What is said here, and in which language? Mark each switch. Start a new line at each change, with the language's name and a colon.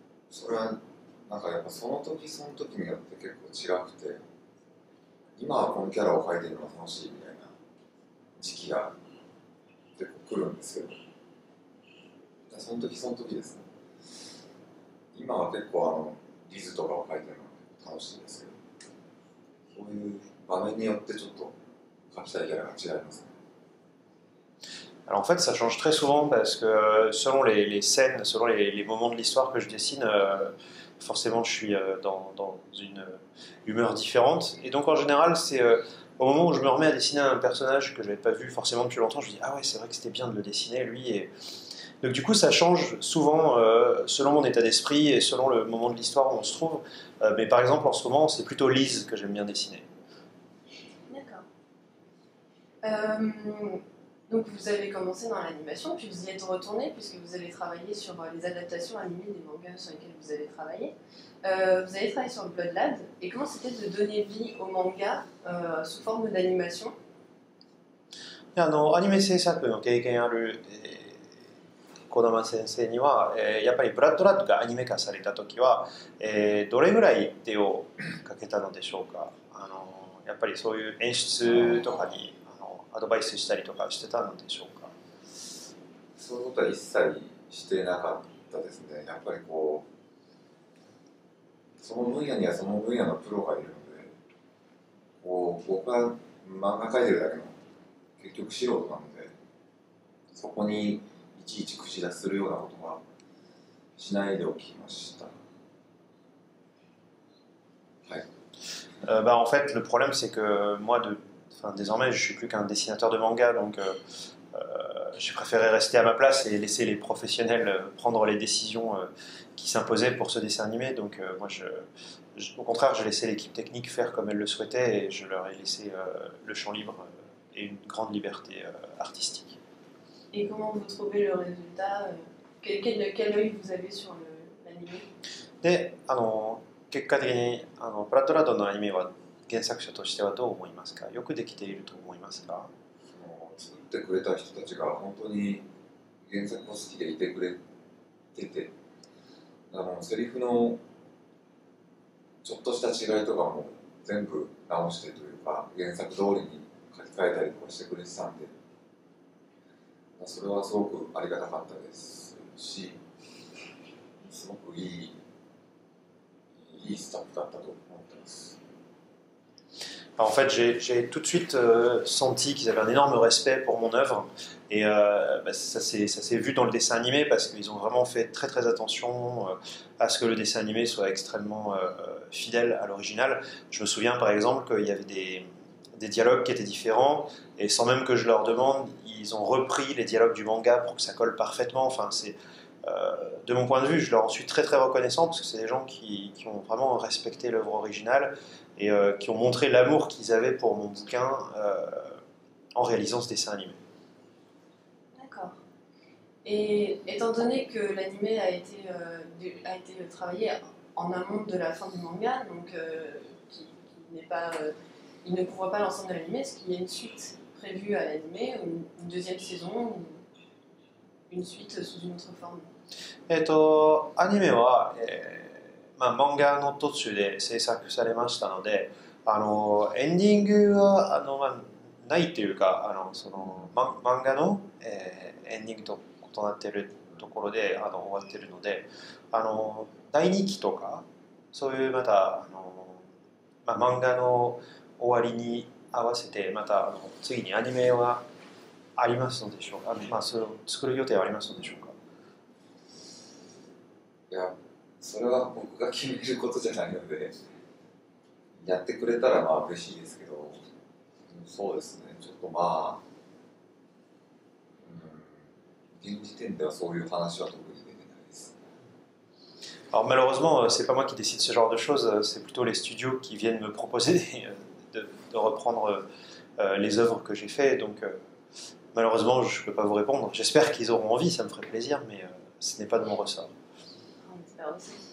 Japanese: それはなんかやっぱその時その時によって結構違くて、今はこのキャラを描いてるのが楽しいみたいな時期が結構来るんですけど、その時その時ですね。今は結構リズとかを描いてるのが楽しいんですけど、そういう場面によってちょっと描きたいキャラが違いますね。
French: Alors en fait, ça change très souvent parce que selon les scènes, selon les moments de l'histoire que je dessine, forcément je suis dans une humeur différente. Et donc en général, c'est au moment où je me remets à dessiner un personnage que je n'avais pas vu forcément depuis longtemps, je me dis ah ouais, c'est vrai que c'était bien de le dessiner lui. Et donc du coup, ça change souvent selon mon état d'esprit et selon le moment de l'histoire où on se trouve. Mais par exemple, en ce moment, c'est plutôt Lise que j'aime bien dessiner. D'accord. Donc vous avez commencé dans l'animation, puis vous y êtes retourné puisque vous avez travaillé sur les adaptations animées des mangas sur lesquels vous avez travaillé. Vous avez travaillé sur le Bloodlad, et comment c'était de donner vie au manga sous forme d'animation?
Japanese: アニメ制作の経験ある、児玉先生には、やっぱりブラッドラッドがアニメ化された時は、どれぐらい手をかけたのでしょうか？やっぱりそういう演出とかにアドバイスしたりとかしてたのでしょうか？そういうことは一切してなかったですね。やっぱりこうその分野にはその分野のプロがいるので、こう僕は漫画描いてるだけの結局素人なので、そこにいちいち口出しするようなことはしないでおきました。はい。
French: En fait, le problème c'est que moi, désormais, je suis plus qu'un dessinateur de manga, donc j'ai préféré rester à ma place et laisser les professionnels prendre les décisions qui s'imposaient pour ce dessin animé. Donc moi, au contraire, j'ai laissé l'équipe technique faire comme elle le souhaitait et je leur ai laissé le champ libre et une grande liberté artistique. Et comment vous trouvez le résultat? Quel œil vous avez sur l'animé?
Japanese: で、結果的にブラッドラッドのアニメは原作者としてはどう思いますか？よくできていると思いますか？作ってくれた人たちが本当に原作を好きでいてくれてて、セリフのちょっとした違いとかも全部直してというか原作通りに書き換えたりとかしてくれてたんで、それはすごくありがたかったですし、すごくいいスタッフだったと思ってます。
French: En fait, j'ai tout de suite senti qu'ils avaient un énorme respect pour mon œuvre. Et ça s'est vu dans le dessin animé parce qu'ils ont vraiment fait très très attention à ce que le dessin animé soit extrêmement fidèle à l'original. Je me souviens par exemple qu'il y avait des dialogues qui étaient différents et sans même que je leur demande, ils ont repris les dialogues du manga pour que ça colle parfaitement. Enfin, de mon point de vue, je leur en suis très très reconnaissant parce que c'est des gens qui ont vraiment respecté l'œuvre originale et qui ont montré l'amour qu'ils avaient pour mon bouquin en réalisant ce dessin animé. D'accord. Et étant donné que l'animé a été travaillé en amont de la fin du manga, donc qui n'est pas, il ne couvre pas l'ensemble de l'animé, est-ce qu'il y a une suite prévue à l'animé, ou une deuxième saison, ou une suite sous une autre forme?
Japanese: アニメは、漫画の途中で制作されましたので、エンディングはないというか、漫画の、エンディングと異なっているところで終わっているので、第2期とか、そういうまた漫画の終わりに合わせて、また次にアニメはありますのでしょうか、それを作る予定はありますのでしょうか。いや、それは僕が決めることじゃないので、やってくれたらまあ嬉しいですけど、そうですね、ちょっと現時点ではそういう話は特に出てないです。
French: Alors malheureusement, c'est pas moi qui décide ce genre de choses, c'est plutôt les studios qui viennent me proposer de reprendre les œuvres que j'ai fait, donc malheureusement je peux pas vous répondre. J'espère qu'ils auront envie, ça me ferait plaisir, mais ce n'est pas de mon ressort. On espère aussi.